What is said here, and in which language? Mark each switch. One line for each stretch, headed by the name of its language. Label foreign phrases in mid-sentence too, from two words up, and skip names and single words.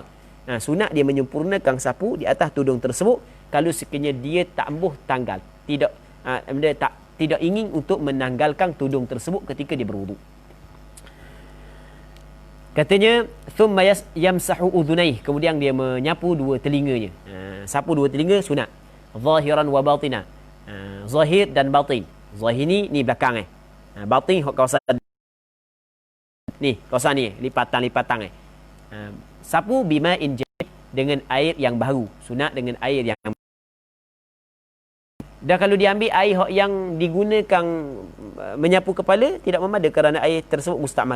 Malay: Sunat dia menyempurnakan sapu di atas tudung tersebut kalau sekiranya dia tak ambuh tanggal, tidak ingin untuk menanggalkan tudung tersebut ketika dia berwuduk. Katanya
Arabic: ثم يمسح أذنيه,
Malay: kemudian dia menyapu dua telinganya. Sapu dua telinga sunat,
Arabic: ظاهرا وباطنا.
Malay: Zahir dan batin. Zahir ni belakang Batin hok kawasan ni, kawasan ni, lipatan ni. Sapu
Arabic: بماء جديد,
Malay: dengan air yang baru. Sunat dengan air yang dan kalau diambil air yang digunakan menyapu kepala, tidak memada kerana air tersebut mustakmal.